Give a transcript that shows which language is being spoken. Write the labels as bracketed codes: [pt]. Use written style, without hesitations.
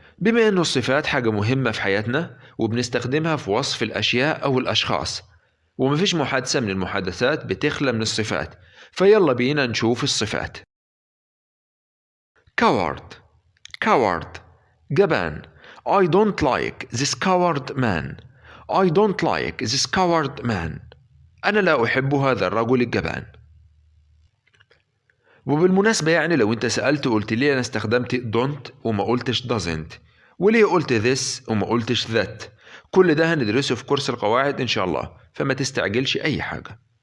[ar] بما أن الصفات حاجة مهمة في حياتنا وبنستخدمها في وصف الأشياء أو الأشخاص، ومفيش محادثة من المحادثات بتخلى من الصفات، فيلا بينا نشوف الصفات. [en] coward coward [ar] جبان. [en] I don't like this coward man. I don't like this coward man. [ar] أنا لا أحب هذا الرجل الجبان. وبالمناسبة يعني لو انت سألت وقلت لي انا استخدمت don't وما قلتش doesn't، وليه قلت this وما قلتش that، كل ده هندرسه في كورس القواعد ان شاء الله، فما تستعجلش اي حاجة.